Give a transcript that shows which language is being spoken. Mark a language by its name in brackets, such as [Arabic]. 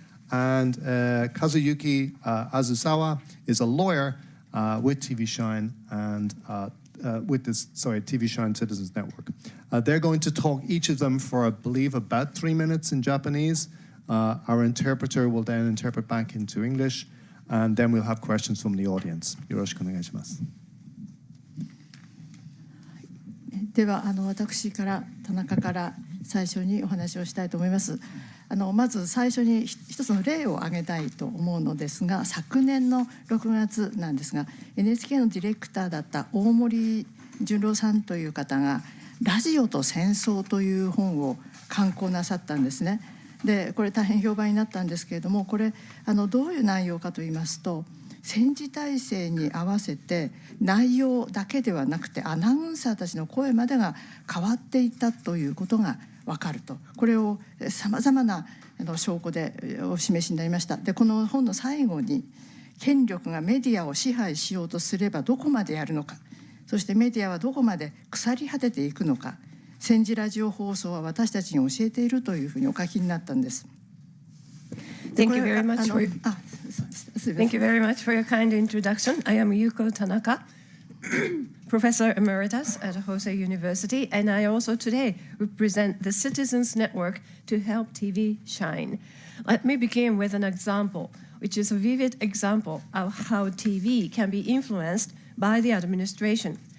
[English] And Kazuyuki Azusawa is a lawyer with TV Shine and TV Shine Citizens Network. They're going to talk, each of them, for I believe about 3 minutes in Japanese. Our interpreter will then interpret back into English, and then we'll have questions from the audience. [Japanese] よろしくお願いします。では私から田中から最初にお話をしたいと思います。まず最初に一つの例を挙げたいと思うのですが、昨年の6月なんですが NHK のディレクターだった大森純郎さんという方がラジオと戦争という本を刊行なさったんですね。でこれ大変評判になったんですけれども、これどういう内容かといいますと、戦時体制に合わせて内容だけではなくてアナウンサーたちの声までが変わっていったということが分かると、これをさまざまな証拠でお示しになりました。でこの本の最後に、権力がメディアを支配しようとすればどこまでやるのか、そしてメディアはどこまで腐り果てていくのか、戦時ラジオ放送は私たちに教えているというふうにお書きになったんです。 [English] Thank you very much for your kind introduction. I am Yuko Tanaka, Professor Emeritus at Hosei University, and I also today represent the Citizens Network to help TV shine. Let me begin with an example, which is a vivid example of how TV can be influenced by the administration.